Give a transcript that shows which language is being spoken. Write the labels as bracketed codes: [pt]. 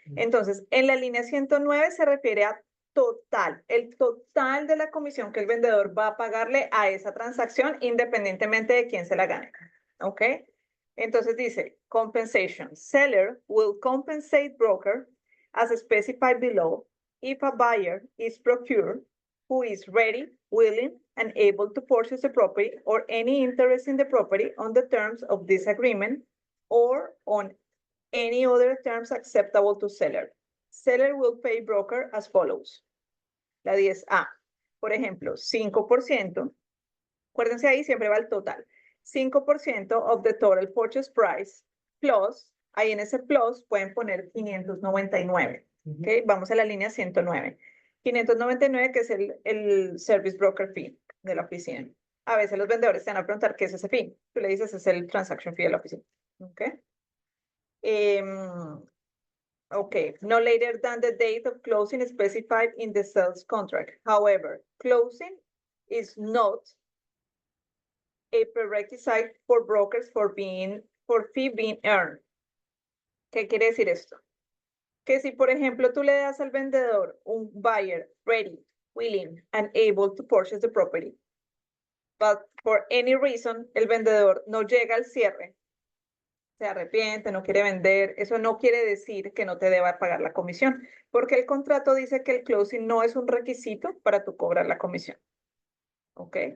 [es] Entonces, en la línea 109 se refiere a total, el total de la comisión que el vendedor va a pagarle a esa transacción independientemente de quién se la gane. ¿Ok? Entonces dice, compensation. [en] Seller will compensate broker as specified below if a buyer is procured who is ready, willing, and able to purchase the property or any interest in the property on the terms of this agreement or on any other terms acceptable to seller. Seller will pay broker as follows. [es] La 10A, por ejemplo, 5%, acuérdense ahí, siempre va el total. [en] 5% of the total purchase price plus, [es] ahí en ese plus pueden poner 599. ¿Ok? Vamos a la línea 109. 599, que es el service broker fee de la oficina. A veces los vendedores te van a preguntar qué es ese fee. Tú le dices, es el transaction fee de la oficina. ¿Ok? [en] Okay, no later than the date of closing specified in the sales contract. However, closing is not a prerequisite for brokers for fee being earned. [es] ¿Qué quiere decir esto? Que si, por ejemplo, tú le das al vendedor un [en] buyer ready, willing, and able to purchase the property, but for any reason [es] el vendedor no llega al cierre, se arrepiente, no quiere vender, eso no quiere decir que no te deba pagar la comisión, porque el contrato dice que el closing no es un requisito para tú cobrar la comisión. ¿Ok?